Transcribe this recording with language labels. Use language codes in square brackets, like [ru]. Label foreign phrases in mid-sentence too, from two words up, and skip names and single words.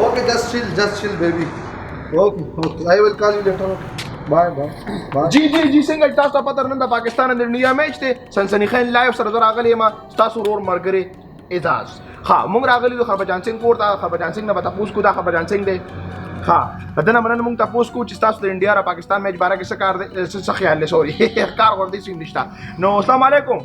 [en] just chill baby. Okay, I will call you later. Bye. [ps] जी څنګه تاسو ته پته نن د پاکستان د انډیا میچ دی سنسني خان لایو سره زه راغلی یم ستاسو ورور ملګری اعزاز ها موږ راغلي یو خربجان سنګ کور ته خربجان سنګ نه به تپوس کو دا خربجان سنګ دی ها دنه مننه موږ تپوس کو چې تاسو د انډیا را پاکستان میچ باره کې څه کار دی څه خیال دی سوري کار ورته سیم نشته نو السلام علیکم